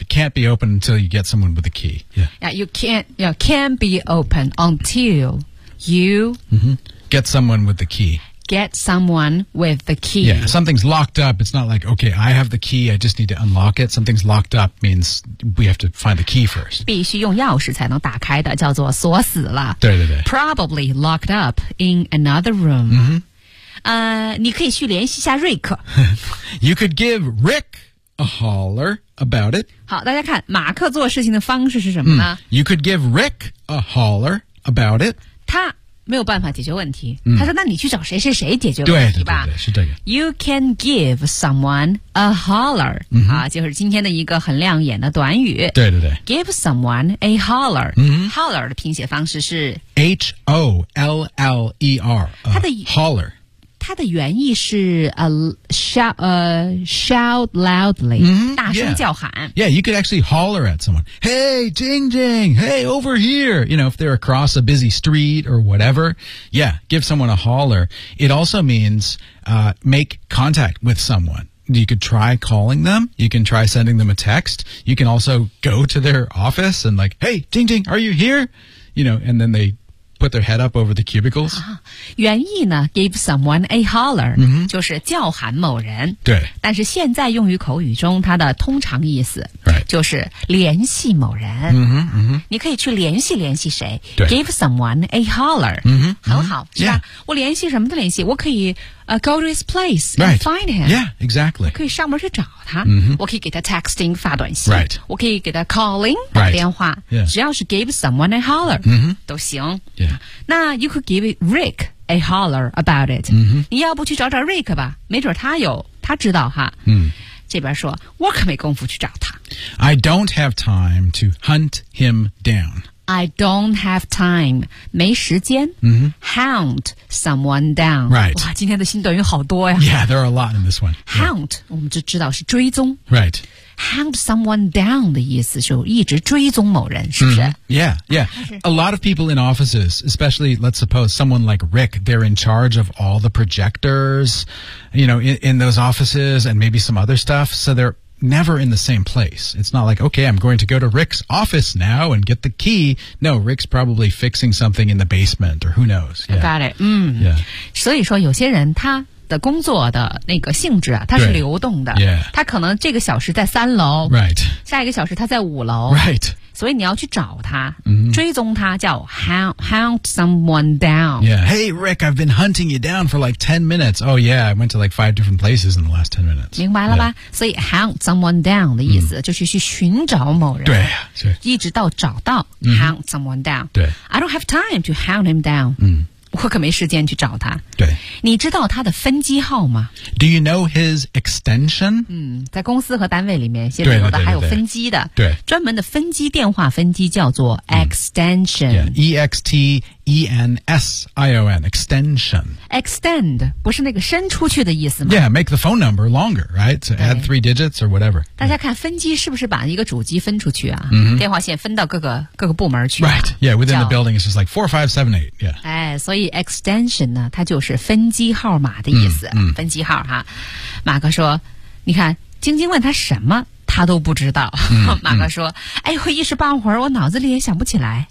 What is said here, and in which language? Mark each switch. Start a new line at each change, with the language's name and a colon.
English: It can't be open until you get someone with a key. Yeah. Yeah, you can't be open until you、 mm-hmm. get someone with the key. Get someone with the key. Yeah, something's locked up. It's not like, okay, I have the key. I just need to unlock it. Something's locked up means we have to find the key first.
Chinese: 必须用钥匙才能打开的叫做锁死了。对对对。
English: Probably locked up in another room. Mm-hmm.
Chinese: 你可以去联系一下瑞克。
English: You could give Rick a holler about it.
Chinese: 好，大家看，马克做事情的方式是什么呢、嗯、
English: ？You could give Rick a holler about it.
Chinese: 他没有办法解决问题。嗯、他说：“那你去找谁谁谁解决问题吧。对对对对”是这个。
English: You can give someone a holler.、嗯、
Chinese: 啊，就是今天的一个很亮眼的短语。对对对。
English: Give someone a holler.、嗯、
Chinese: holler 的拼写方式是
English: H O L L E R.
Chinese: 他的
English: holler。
Chinese: 它的原意是
English: shout loudly,、 mm-hmm,
Chinese: 大声叫喊。
English: Yeah, you could actually holler at someone. Hey, Jing Jing, hey, over here. You know, if they're across a busy street or whatever. Yeah, give someone a holler. It also means, make contact with someone. You could try calling them. You can try sending them a text. You can also go to their office and like, hey, Jing Jing, are you here? You know, and then they,put their head up over the cubicles.、
Chinese: 啊、原意呢 ,
English: give someone a holler,、 mm-hmm.
Chinese: 就是叫喊某人。对。但是现在用于口语中它的通常意思、
English: right.
Chinese: 就是联系某人。 Mm-hmm, mm-hmm. 你可以去联系联系谁。对。
English: give someone a holler,、 mm-hmm,
Chinese: 很好、 mm-hmm. 是吧、
English: yeah.
Chinese: 我联系什么的联系我可以、
English: go to his place and、 find him. Yeah, exactly.
Chinese: 我可以上门去找他、 mm-hmm. 我可以给他 texting 发短信、
English: right.
Chinese: 我可以给他 calling 打电话、
English: right. yeah.
Chinese: 只要是
English: give someone a holler,、 mm-hmm.
Chinese: 都行。
English: Yeah. 那 you could give Rick a holler about it、 mm-hmm.
Chinese: 你要不去找找 Rick 吧没准他有他知道哈、嗯、这边说我可没工夫去找他
English: I don't have time to hunt him down I don't have time
Chinese: 没时间、 mm-hmm.
English: hunt someone down、 right.
Chinese: 哇今天的新短语好多呀
English: Yeah there are a lot in this one
Chinese: hunt、yeah. 我们就知道是追踪
English: right hunt someone down
Chinese: 的意思就一直追踪某人是不是、mm-hmm.
English: Yeah, yeah. A lot of people in offices, especially, let's suppose someone like Rick, they're in charge of all the projectors, you know, in those offices and maybe some other stuff. So they're never in the same place. It's not like, okay, I'm going to go to Rick's office now and get the key. No, Rick's probably fixing something in the basement or who knows. Yeah. Got it. 嗯、 yeah.
Chinese: 所以说有些人他的工作的那个性质啊，它是流动的。
English: Yeah.
Chinese: 它可能这个小时在三楼。
English: Right.
Chinese: 下一个小时它在五楼。
English: Right.
Chinese: 所以你要去找它、mm-hmm. 追踪它叫
English: hunt someone down. Yeah. Hey, Rick, I've been hunting you down for like 10 minutes. Oh, yeah, I went to like 5 different places in the last 10 minutes.
Chinese: 明白了吧、yeah. 所以
English: hunt someone down
Chinese: 的意思、mm-hmm. 就是去寻找某人。对。一直到找到、mm-hmm.
English: hunt someone down.
Chinese: 对。
English: I don't have time to hunt him down. 嗯、
Chinese: mm. 我可没时间去找他。对。你知道他的分机号吗
English: ?Do you know his extension?
Chinese: 嗯，在公司和单位里面写着的还有分机的。对。专门的分机电话分机叫做 extension。嗯
English: yeah, E-X-T-E-N-S-I-O-N, extension.
Chinese: Extend, 不是那个伸出去的意思吗
English: ?Yeah, make the phone number longer, right? So add three digits or whatever.
Chinese: 大家看分机是不是把一个主机分出去啊、 mm-hmm. 电话线分到各个部门去、啊。
English: Right, yeah, within the building, it's just like 4, 5, 7, 8, yeah.
Chinese: 哎所以 extension 呢它就是分机号码的意思、 mm-hmm. 分机号哈。马哥说你看晶晶问他什么他都不知道。 Mm-hmm. 马哥说哎我一时半会儿我脑子里也想不起来。